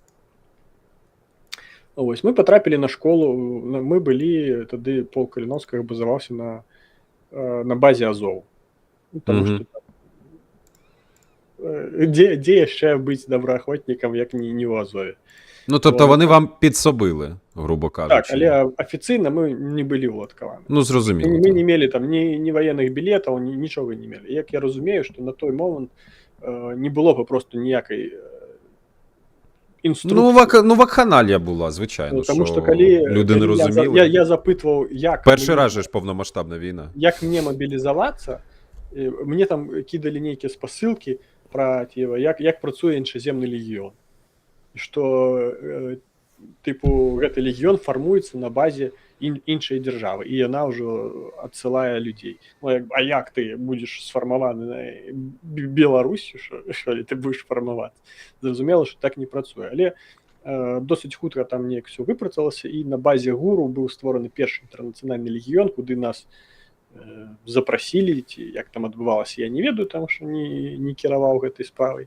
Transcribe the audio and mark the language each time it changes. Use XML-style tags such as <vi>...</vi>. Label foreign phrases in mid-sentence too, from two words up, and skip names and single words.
<be>Ось, мы патрапілі на школу, мы былі, тады полк Каліноўскага базаваўся на базе Азову. Таму што дзе яшчэ быць добраахвотнікам, як не ў Азове.</be> <uk>Ну, тобто вони вам підсобили, грубо кажучи.</uk> <be>Так, але афіцыйна мы не былі ўладкаваны.</be> <uk>Ну, зрозуміло.</uk> <be>Мы не мелі там ні ваенных білетаў, нічога не мелі. Як я разумею, што на той момант не было б просто ніякай інструкції.</be> <uk>Ну, вакханалія була, звичайно, тому що коли люди не розуміли. Я запитував, як... Перший раз же ж повномасштабна війна. Як мені мобілізуватися, мені там кидали нейкі спасилки про, як працює іншаземний легіон. І що, типу,</uk> <be>гэты легіон фармуецца на базе іншай дзяржавы, і яна ўжо адсылае людзей. Ну, а як ты будзеш сфармаваны на Беларусі, што ты будзеш фармавацца? Зразумела, што так не працуе. Але досыць хутка там неяк все выпрацавалася, і на базе ГУРу быў створаны першы інтэрнацыянальны легіён, куды нас запрасілі, ці як там адбывалася, я не ведаю, таму што не кіраваў гэтай справай.</be>